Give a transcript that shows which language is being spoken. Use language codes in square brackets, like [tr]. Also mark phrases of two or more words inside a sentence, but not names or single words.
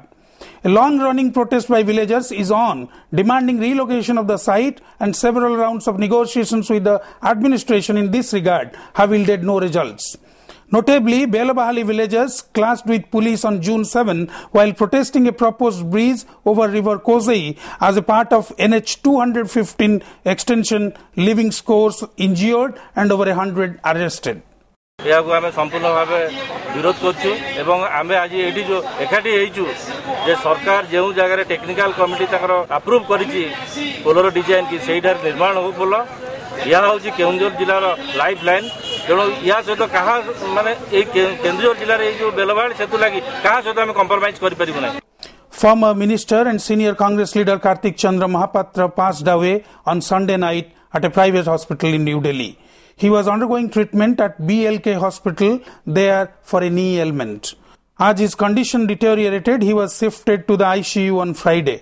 [en] A long-running protest by villagers is on, demanding relocation of the site, and several rounds of negotiations with the administration in this regard have yielded no results. Notably, Belabahali villagers clashed with police on June 7 while protesting a proposed bridge over River Kozai as a part of NH 215 extension, leaving scores injured and over 100 arrested. [or] ଏହାକୁ ଆମେ ସମ୍ପୂର୍ଣ୍ଣ ଭାବେ ବିରୋଧ କରୁଛୁ ଏବଂ ଆମେ ଆଜି ଏଠି जो ଏକାଠି ହେଇଛୁ ଯେ ସରକାର ଯେଉଁ ଜାଗାରେ [en] technical committee [or] ତାଙ୍କର ଆପ୍ରୁଭ କରିଛି ପୋଲର ଡିଜାଇନ କି ସେଇଠାରେ ନିର୍ମାଣ ହେବ ପୋଲ ଏହା ହେଉଛି କେଉଁଝର ଜିଲ୍ଲାର [en] life line [or] ତେଣୁ ଏହା ସହିତ କାହା ମାନେ ଏଇ କେନ୍ଦୁଝର ଜିଲ୍ଲାରେ ଏଇ ଯେଉଁ ବେଲବାହାଳି ସେତୁ ଲାଗି କାହା ସହିତ ଆମେ କମ୍ପ୍ରମାଇଜ କରିପାରିବୁ ନାହିଁ. [en] Former minister and senior Congress leader Harichandan Mohapatra passed away on Sunday night at a private hospital in New Delhi. He was undergoing treatment at BLK hospital there for a knee ailment. As his condition deteriorated, he was shifted to the ICU on Friday.